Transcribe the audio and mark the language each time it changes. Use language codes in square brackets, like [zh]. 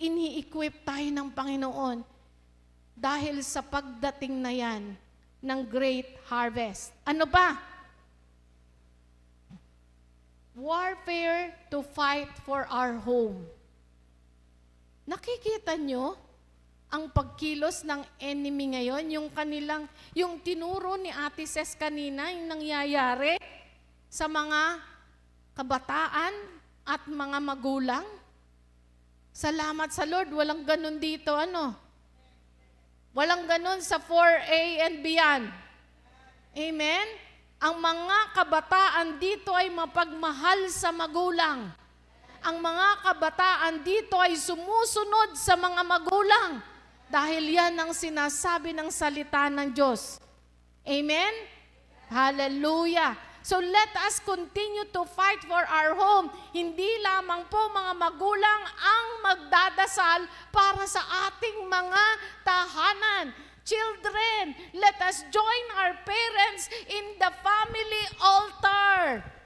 [tl] Ini-equip tayo ng Panginoon dahil sa pagdating na yan ng great harvest. Ano ba? [en] Warfare to fight for our home. [tl] Nakikita nyo ang pagkilos ng enemy ngayon, yung tinuro ni Ate Ses kanina, yung nangyayari sa mga kabataan at mga magulang. Salamat sa Lord, walang ganun dito, Walang ganun sa 4A and beyond. Amen? Ang mga kabataan dito ay mapagmahal sa magulang. Ang mga kabataan dito ay sumusunod sa mga magulang. Dahil yan ang sinasabi ng salita ng Diyos. Amen? Hallelujah! [en] So let us continue to fight for our home. [tl] Hindi lamang po mga magulang ang magdadasal para sa ating mga tahanan. [en] Children, let us join our parents in the family altar.